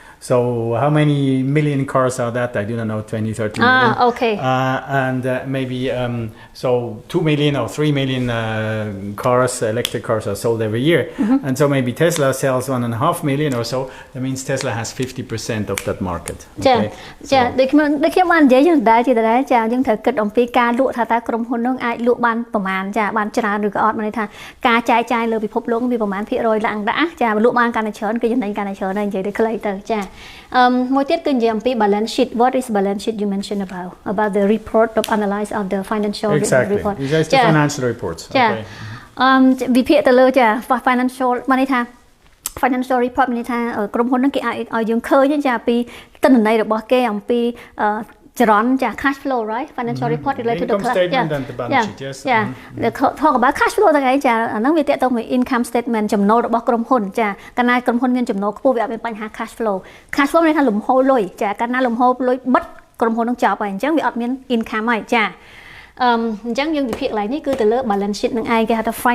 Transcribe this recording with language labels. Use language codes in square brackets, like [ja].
[en] So how many million cars are that? I do not know, 20, 30 million. Okay. And maybe so 2 million or 3 million cars, electric cars are sold every year. And so maybe Tesla sells 1.5 million or so. That means Tesla has 50% of that market. Okay? [km] ចាដូចខ្ញុំបាននិយាយយើងដែរចាយើងត្រូវគិតអំពីការលក់ថាតើក្រុមហ៊ុននោះអាចលក់បានប្រមាណចាបានច្រើនឬក៏អត់មានន័យថាការចែកចាយលើពិភពលោកវាប្រមាណភាគរយឡើងដាក់ចាលក់បានកាន់តែច្រើនគឺចំណេញកាន់តែច្រើនហើយនិយាយទៅខ្លីទៅចាមួយទៀតគឺនិយាយអំពី balance sheet. [en] What is balance sheet you mentioned about the report of analyze of the financial report? Exactly. These are the financial reports. [km] ចាវិភាគទៅលើចា financial បានន័យថា financial report មានន័យថាក្រុមហ៊ុនហ្នឹងគេឲ្យយើងឃើញចាពីទិន្នន័យរបស់គេអំពីចរន្តចា [en] cash flow right financial report related to income statement and the balance sheet yes talk about [km] cash flow ហ្នឹងឯងចាអាហ្នឹងវាតេតទៅមួយ income statement ចំណូលរបស់ក្រុមហ៊ុនចាកាលណាក្រុមហ៊ុនមានចំណូលខ្ពស់វាអត់មានបញ្ហា cash flow មានន័យថាលំហូរលុយចាកាលណាលំហូរលុយបិទក្រុមហ៊ុនហ្នឹងចប់ហើយអញ្ចឹងវាអត់មាន income ហើយចាអញ្ចឹងយើងវិភាគកន្លែងនេះគឺទៅលើ balance sheet ហ្នឹងឯងគេហៅថា